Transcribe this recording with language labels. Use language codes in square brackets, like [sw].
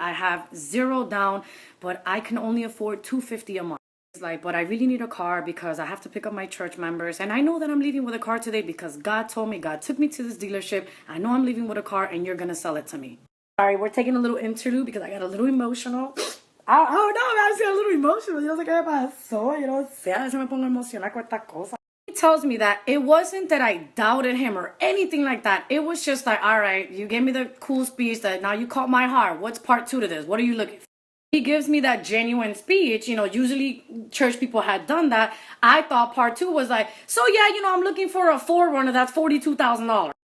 [en] I have 0 down, but I can only afford $250 a month. He's like, but I really need a car because I have to pick up my church members. And I know that I'm leaving with a car today because God told me, God took me to this dealership. I know I'm leaving with a car and you're going to sell it to me. Sorry, we're taking a little interlude because I got a little emotional. I don't know, I was a little emotional. [es] Yo sé qué pasó, a veces me pongo emocional con esta cosa. [en] He tells me that it wasn't that I doubted him or anything like that. It was just like, all right, you gave me the cool speech that now you caught my heart. What's part 2 to this? What are you looking for? He gives me that genuine speech. Usually church people had done that. I thought part 2 was like, so yeah, I'm looking for a 4Runner that's $42,000.